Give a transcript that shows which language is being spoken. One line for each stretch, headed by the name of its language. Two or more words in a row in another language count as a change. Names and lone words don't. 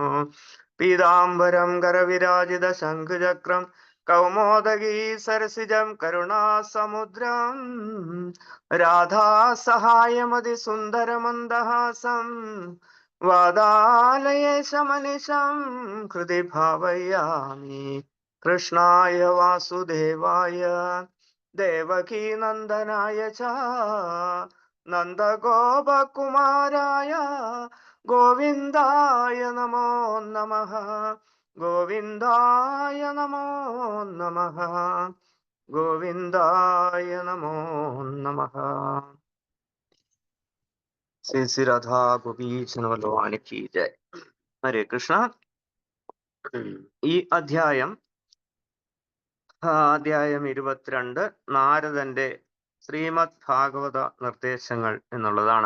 Sanskrit: പീതാംബരം കരവിരാജിത ശംഖുചക്രം കൗമോദഗീ സരസിജം കരുണാസമുദ്രം രാധാ സഹായമതി സുന്ദരമന്ദഹാസം വാദാലയേശമനിശം ഹൃദി ഭാവയാമി. കൃഷ്ണായ വാസുദേവായ ദേവകീ നന്ദനായ ച നന്ദഗോപകുമാരായ ഗോവിന്ദായ നമോ നമഃ. ഗോവിന്ദായ നമോ നമഃ. ഗോവിന്ദായ നമോ നമഃ.
Hindi: ശ്രീ ശ്രീ രാധാ ഗോപീശൻ ഭഗവാന് കീ ജയ്.
Sanskrit: ഹരേ കൃഷ്ണ.
Malayalam: ഈ അധ്യായം 22 നാരദന്റെ ശ്രീമദ് ഭാഗവത നിർദ്ദേശങ്ങൾ എന്നുള്ളതാണ്.